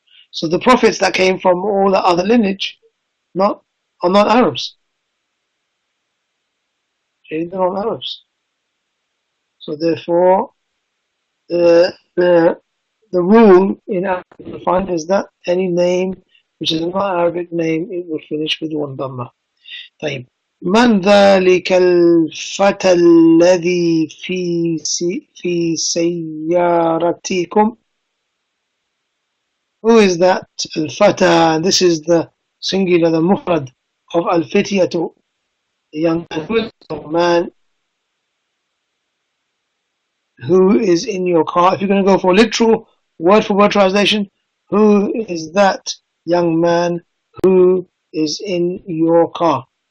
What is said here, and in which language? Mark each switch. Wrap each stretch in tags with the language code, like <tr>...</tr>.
<en>So the prophets that came from all the other lineage are not Arabs. They're not Arabs. So therefore, the rule in Arabic you find is that any name which is not Arabic name, it will finish with one dhamma.</en> <ar>طيب. من ذلك الفتى الذي في سيارتكم?</ar> <en>Who is that? Al-Fata. This is the singular, the mufrad of Al-Fityatu, the young man. Who is the man who is in your car? If you're going to go for literal, word for word translation, who is that young man who is in your car?</en>